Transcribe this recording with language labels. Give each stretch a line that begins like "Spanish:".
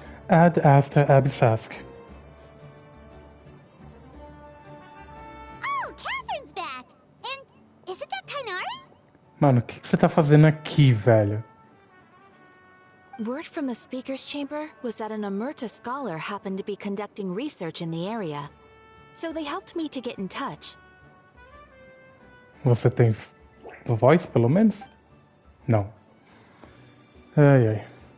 Latin: Ad Astra Absask.
English: Oh, Catherine's back! And isn't that Tainari?
Portuguese: Mano, o que você tá fazendo aqui, velho?
English: Word from the speaker's chamber was that an Emerta scholar happened to be conducting research in the area. So they helped me to get in touch.
Portuguese: Você tem voz, pelo menos? Não. Ai, ai.